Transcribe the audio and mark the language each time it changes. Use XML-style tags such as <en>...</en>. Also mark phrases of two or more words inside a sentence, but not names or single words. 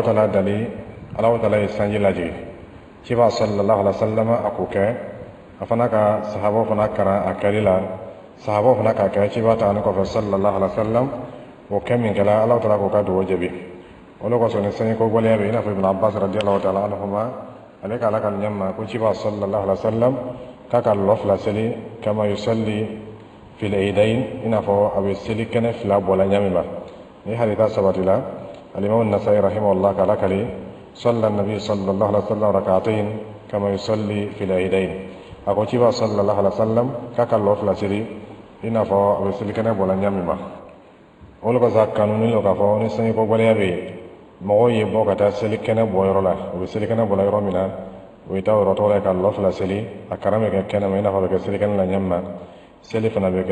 <bm>taala dali Alahu taala ye sanji lajigin ciba</bm> <ar>صلى الله عليه وسلم</ar> <bm>a k'o kɛ a fana ka sahabaw fana karan a kɛli la sahabaw fana k'a kɛ ciba tagani kɔfɛ</bm> <ar>صلى الله عليه وسلم</ar> <bm>o kɛ min kɛla Alahu taala k'o ka dugawu jaabi o le kosɔn ni sanjiko gɛlɛya bɛ yen i n'a fɔ Ibn Abbas</bm> <ar>رضي الله تعالى عنهما</ar> <bm>ale ka Ala ka ɲɛma ko ciba</bm> <ar>صلى الله عليه وسلم</ar> <bm>k'a ka lɔ fila seli</bm> <ar>كما يصلي في العيدين</ar> <bm>i n'a fɔ a bɛ seli kɛnɛ fila bɔla ɲami ma ni hadisa sabatila alimamu Nasai rahimahullah k'Ala kali</bm> <ar>صلى النبي صلى الله عليه وسلم ركعتين كما يصلي في العيدين</ar> <bm>a ko ciba</bm> <ar>صلى الله عليه وسلم</ar> <bm>k'a ka lɔ fila seli i n'a fɔ a bɛ seli kɛnɛ bɔla ɲami ma o le kosɔn kanuni lo k'a fɔ ni sanjiko gɛlɛya bɛ yen mɔgɔw ye bɔ ka taa seli kɛnɛ bɔ yɔrɔ la u bɛ seli kɛnɛ bɔla yɔrɔ min na o ye taa yɔrɔ tɔgɔ la ka lɔ fila seli a karan bɛ kɛ kɛnɛ ma i n'a fɔ a bɛ kɛ seli kɛnɛ la ɲami ma seli fana bɛ</bm>